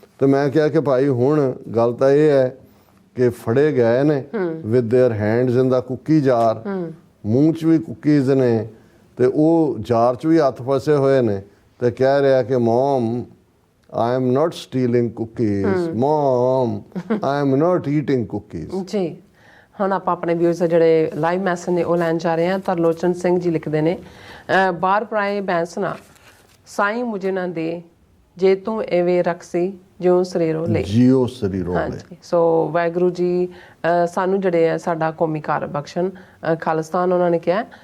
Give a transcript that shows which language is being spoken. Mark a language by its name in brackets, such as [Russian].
[Punjabi] ਤੇ ਮੈਂ ਕਿਹਾ ਕਿ ਭਾਈ ਹੁਣ ਗੱਲ ਤਾਂ ਇਹ ਹੈ ਕਿ ਫੜੇ ਗਏ ਨੇ [English] with their hands in the cookie jar, [Punjabi] ਮੂੰਹ 'ਚ ਵੀ ਕੁੱਕੀਜ਼ ਨੇ ਤੇ ਉਹ ਜਾਰ 'ਚ ਵੀ ਹੱਥ ਫਸੇ ਹੋਏ ਨੇ, ਤੇ ਕਹਿ ਰਿਹਾ ਕਿ ਮੋਮ [English] I am not stealing cookies. Mom, I am not eating cookies. [Punjabi] ਜੀ ਹੁਣ ਆਪਾਂ ਆਪਣੇ ਵਿਊਅਰਸ ਜਿਹੜੇ ਲਾਈਵ ਮੈਸੇਜ ਨੇ ਉਹ ਲੈਣ ਜਾ ਰਹੇ ਹਾਂ। ਤਰਲੋਚਨ ਸਿੰਘ ਜੀ ਲਿਖਦੇ ਨੇ, ਬਾਰ ਪਰਾਏ ਬੈਂਸਨਾ ਸਾਈਂ ਮੁਝੇ ਨਾ ਦੇ, ਜੇ ਤੂੰ ਐਵੇਂ ਰਖਸੀ ਜਿਉਂ ਸਰੀਰੋਂ ਲੈ, ਜਿਉ ਸਰੀਰੋਂ ਲੈ। ਸੋ ਵਾਹਿਗੁਰੂ ਜੀ ਸਾਨੂੰ ਜਿਹੜੇ ਆ ਸਾਡਾ ਕੌਮੀ ਕਾਰ ਬਖਸ਼ਣ, ਖਾਲਿਸਤਾਨ ਉਹਨਾਂ ਨੇ ਕਿਹਾ।